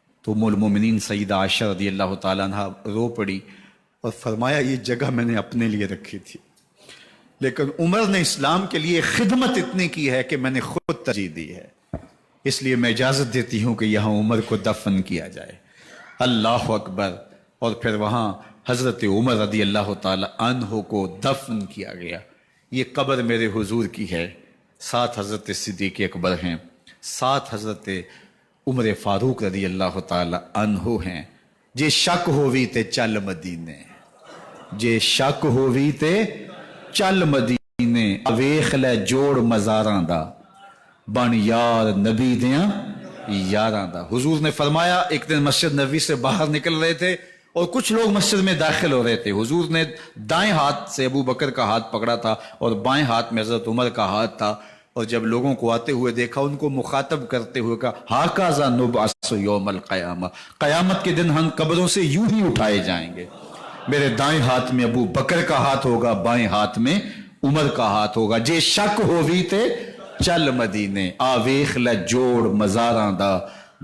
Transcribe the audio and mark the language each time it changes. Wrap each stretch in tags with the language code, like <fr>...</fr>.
<ur>تو ام المومنین سیدہ عائشہ رضی اللہ تعالیٰ عنہ رو پڑی اور فرمایا یہ جگہ میں نے اپنے لیے رکھی تھی، لیکن عمر نے اسلام کے لیے خدمت اتنی کی ہے کہ میں نے خود ترجیح دی ہے، اس لیے میں اجازت دیتی ہوں کہ یہاں عمر کو دفن کیا جائے. اللہ اکبر. اور پھر وہاں حضرت عمر رضی اللہ تعالی عنہ کو دفن کیا گیا. یہ قبر میرے حضور کی ہے، 7 حضرت صدیق اکبر ہیں، 7 حضرت عمر فاروق رضی اللہ تعالی عنہ ہیں.</ur> <pa>جے شک ہووی تے چل مدینے، جے شک ہووی تے چل مدینے، ویخ لے جوڑ مزاراں دا، بن یار نبی دیاں یاراں دا.</pa> <ur>حضور نے فرمایا ایک دن مسجد نبوی سے باہر نکل رہے تھے اور کچھ لوگ مسجد میں داخل ہو رہے تھے. حضور نے دائیں ہاتھ سے ابو بکر کا ہاتھ پکڑا تھا اور بائیں ہاتھ میں حضرت عمر کا ہاتھ تھا، اور جب لوگوں کو آتے ہوئے دیکھا ان کو مخاطب کرتے ہوئے کہا</ur> <ar>ہاکذا نبعث یوم القیامہ،</ar> <ur>قیامت کے دن ہم قبروں سے یوں ہی اٹھائے جائیں گے. میرے دائیں ہاتھ میں ابو بکر کا ہاتھ ہوگا، بائیں ہاتھ میں عمر کا ہاتھ ہوگا</ur> <pa>جے شک ہووی تے چل مدینے آ ویخ لے جوڑ مزاراں دا</pa>